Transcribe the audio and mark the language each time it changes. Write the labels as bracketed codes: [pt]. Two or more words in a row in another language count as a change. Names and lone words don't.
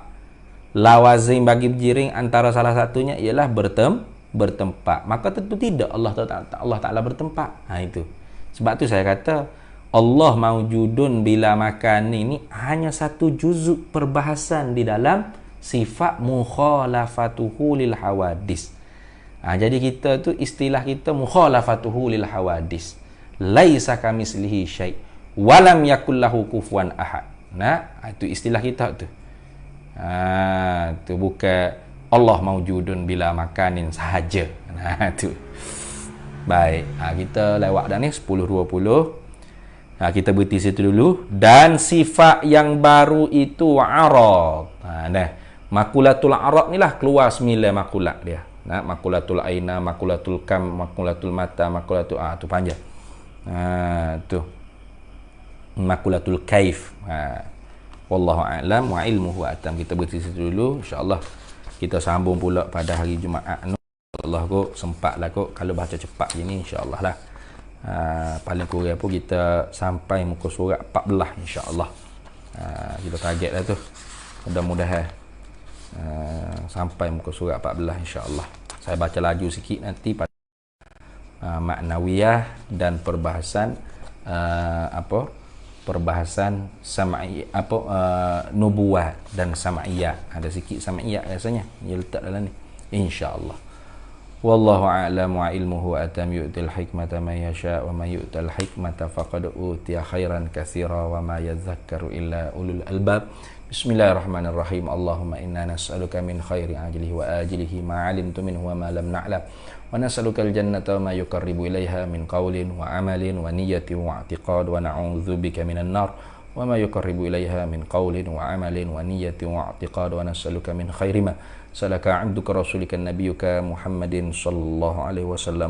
[ms] Lawazim bagi berjiring antara salah satunya ialah bertempat. Maka tentu tidak Allah Ta'ala bertempat. Itu. Sebab tu saya kata [ar] الله موجود بلا مكان [ms] ini hanya satu juzuk perbahasan di dalam sifat [ar] مخالفته للحوادث. [ms] Jadi kita tu istilah kita [ar] مخالفته للحوادث. ليس كمثله شيء ولم يكن له كفوا أحد. [ms] Itu istilah kita tu. Tu bukan [ar] الله موجود بلا مكان [ms] sahaja. Tu. Baik, kita lewat dah ni 10:20. Kita berhenti situ dulu. Dan sifat yang baru itu arad. [ar] مقولة العرض [ms] ni lah keluar 9 makulat dia. [ar] مقولة الأين، مقولة الكم، مقولة متى، مقولة [ms] tu panjang. [ar] Tu. مقولة الكيف. والله أعلم وعلمه أتم. [ms] Kita berhenti situ dulu. InsyaAllah kita sambung pula pada hari Jumaat. InsyaAllah kok sempat lah kok. Kalau baca cepat gini insyaAllah lah. Paling kurang pun kita sampai muka surat 14 insyaAllah. Kita target lah tu. Mudah-mudahan sampai muka surat 14 insyaAllah. Saya baca laju sikit nanti pada maknawiyah dan perbahasan perbahasan sam'i nubuwah dan sam'iyah. Ada sikit sam'iyah rasanya dia letak dalam ni insya-Allah. [ar] والله أعلم وعلمه أتم يؤتي الحكمة من يشاء ومن يؤت الحكمة فقد أوتي خيرا كثيرا وما يذكر إلا أولو الألباب. بسم الله الرحمن الرحيم. اللهم إنا نسألك من خير عاجله وآجله ما علمت منه وما لم نعلم. ونسألك الجنة وما يقرب إليها من قول وعمل ونية واعتقاد ونعوذ بك من النار وما يقرب إليها من قول وعمل ونية واعتقاد ونسألك من خير ما سألك عبدك رسولك نبيك محمد صلى الله عليه وسلم.